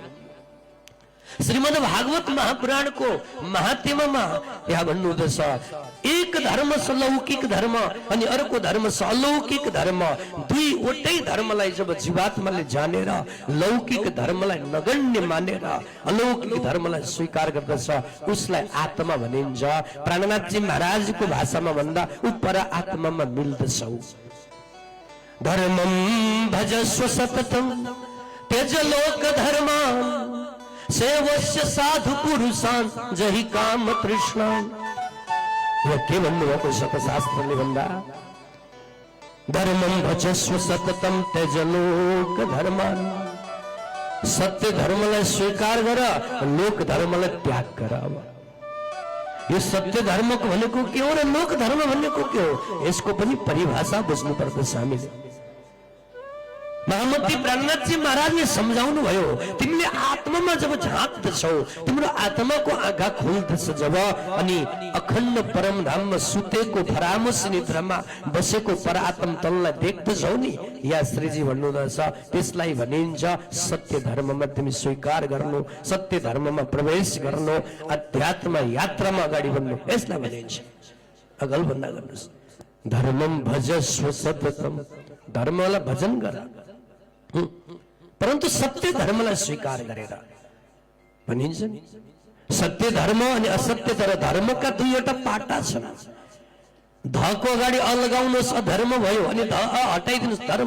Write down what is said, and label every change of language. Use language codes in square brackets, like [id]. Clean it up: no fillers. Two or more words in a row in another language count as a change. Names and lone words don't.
[ne] श्रीमद् भागवत महापुराणको महात्म्यमा यहाँ भन्नुहुँदछ, एक धर्म छ लौकिक धर्म, अनि अर्को धर्म छ अलौकिक धर्म। दुईवटै धर्मलाई जब जीवात्माले जानेर लौकिक धर्मलाई नगण्य मानेर अलौकिक धर्मलाई स्वीकार गर्दछ, उसलाई आत्मा भनिन्छ। प्राणनाथजी महाराजको भाषामा भन्दा ऊ पर आत्मामा मिल्दछौ। [sa] धर्मं भजस्व सततं त्यज लोक धर्मान् सेवस्य साधु पुरुषान् जहि काम तृष्णान्। [ne] के भन्नुभएको शतशास्त्रले भन्दा, [sa] धर्मं भजस्व सततं त्यज लोक धर्मान्। [ne] सत्य धर्मलाई स्वीकार गर, लोक धर्मलाई त्याग गर। यो सत्य धर्मको भनेको के हो र लोक धर्म भनेको के हो, यसको पनि परिभाषा बुझ्नु पर्दछ हामीले। महामती प्राणनाथजी महाराजले सम्झाउनु भयो, तिमीले आत्मामा जब झाँक्दछौ, तिम्रो आत्माको आँखा खुल्दछ जब, अनि अखण्ड परमधाममा सुतेको फरामोस निद्रामा बसेको परात्म तललाई देख्दछौ नि, या श्रीजी भन्नुहुँदछ त्यसलाई भनिन्छ सत्य धर्ममा तिमी स्वीकार गर्नु, सत्य धर्ममा प्रवेश गर्नु, अध्यात्म यात्रामा अगाडि बढ्नु, यसलाई भनिन्छ। अगल भन्दा गर्नुहोस्, [sa] धर्मं भजस्व सततं, [ne] धर्मलाई भजन गर, परन्तु सत्य धर्मलाई स्वीकार गरेर भनिन्छ नि। सत्य धर्म अनि असत्य धर्मका दुईवटा पाटा छन्। धको अगाडि अ लगाउनुहोस् अधर्म भयो, अनि ध हटाइदिनुहोस् धर्म।